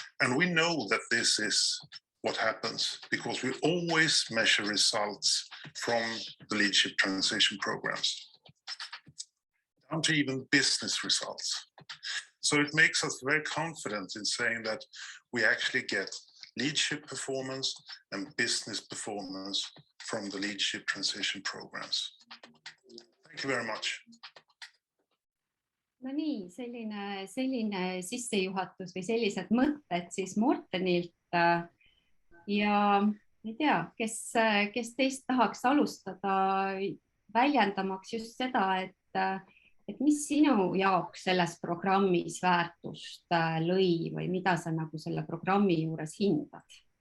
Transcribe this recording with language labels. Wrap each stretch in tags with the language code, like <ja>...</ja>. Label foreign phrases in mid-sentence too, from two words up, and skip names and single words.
<en>And we know that this is what happens, because we always measure results from the leadership transition programs, down to even business results. So it makes us very confident in saying that we actually get leadership performance and business performance from the leadership transition programs. Thank you very much.</en> <et>No nii, selline sissejuhatus või sellised mõtted siis Mortenilt ja ei tea, kes teist tahaks alustada väljendamaks just seda, et mis sinu jaoks selles programmis väärtust lõi või mida sa nagu selle programmi juures hindad?</et>